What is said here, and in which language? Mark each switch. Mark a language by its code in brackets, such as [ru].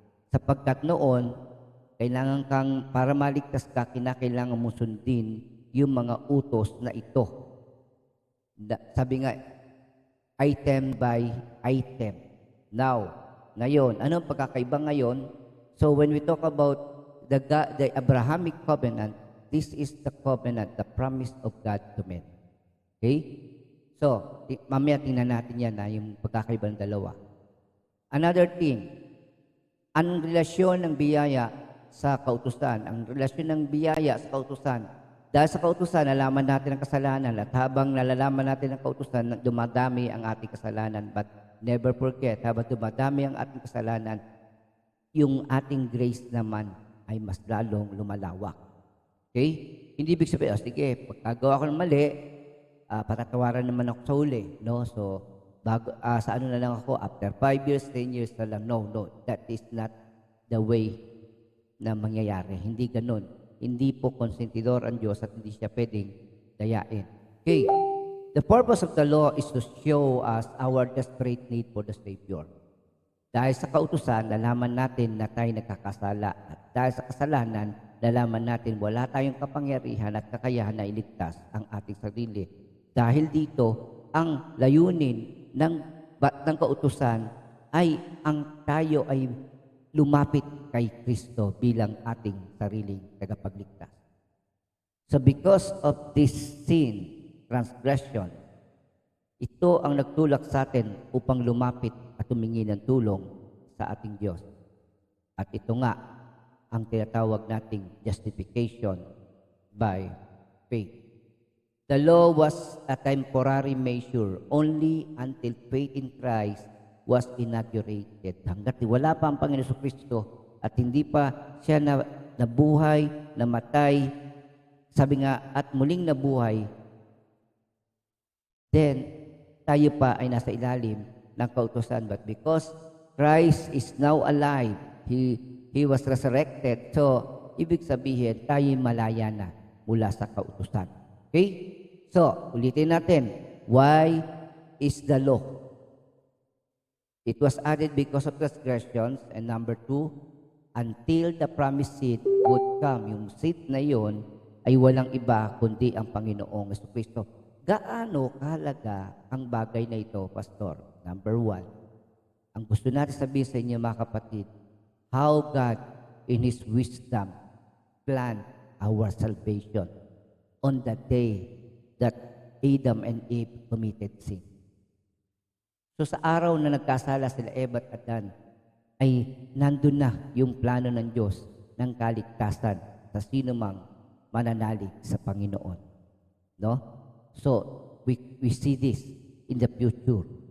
[tl] Sapagkat noon, kailangan kang, para maligtas ka, kinakailangan mo sundin yung mga utos na ito. Sabi nga, [en] item by item. [tl] Now, ngayon, anong pagkakaiba ngayon? [en] So when we talk about the Abrahamic covenant, this is the covenant, the promise of God to men. Okay? [tl] So, mamaya tingnan natin yan na yung pagkakaiba ng dalawa. Another thing, ang relasyon ng biyaya sa kautusan, ang relasyon ng biyaya sa kautusan, dahil sa kautusan, nalaman natin ang kasalanan at habang nalalaman natin ang kautusan, dumadami ang ating kasalanan. [en] But never forget, [tl] habang dumadami ang ating kasalanan, yung ating grace naman ay mas lalong lumalawak. Okay? Hindi ibig sabihin, sige, pagkagawa ko ng mali, patatawaran naman ako sa huli, no? So, sa ano na lang ako, after 5 years, 10 years na lang. [en] No, that is not the way na mangyayari. [tl] Hindi ganun. Hindi po konsentidor ang Diyos at hindi siya pwedeng dayain. [en] Okay, the purpose of the law is to show us our desperate need for the Savior. [tl] Dahil sa kautusan, nalaman natin na tayo nagkakasala. At dahil sa kasalanan, nalaman natin wala tayong kapangyarihan at kakayahan na iligtas ang ating sarili. Dahil dito, ang layunin ng kautusan ay ang tayo ay lumapit kay Kristo bilang ating sariling tagapagligtas. [en] So because of this sin, transgression, [tl] ito ang nagtulak sa atin upang lumapit at humingi ng tulong sa ating Diyos. At ito nga ang tinatawag nating justification by faith. [en] The law was a temporary measure only until faith in Christ was inaugurated. [tl] Hanggat wala pa ang Panginoon Jesucristo at hindi pa siya nabuhay, namatay, sabi nga, at muling nabuhay, then tayo pa ay nasa ilalim ng kautusan. [en] But because Christ is now alive, He was resurrected, so [tl] ibig sabihin, tayo malaya na mula sa kautusan. [en] Okay? So, [tl] ulitin natin. [en] Why is the law? It was added because of transgressions. And number 2, until the promised seed would come. [tl] Yung seed na yon ay walang iba kundi ang Panginoong Jesucristo. Gaano kahalaga ang bagay na ito, Pastor? Number 1, ang gusto natin sabihin sa inyo mga kapatid, [en] how God in His wisdom, planned our salvation on the day that Adam and Eve committed sin. [tl] So sa araw na nagkasala sila Eva at Adan, ay nandun na yung plano ng Diyos ng kaligtasan sa sino mang mananalig sa Panginoon. No? [en] So, we see this in the future.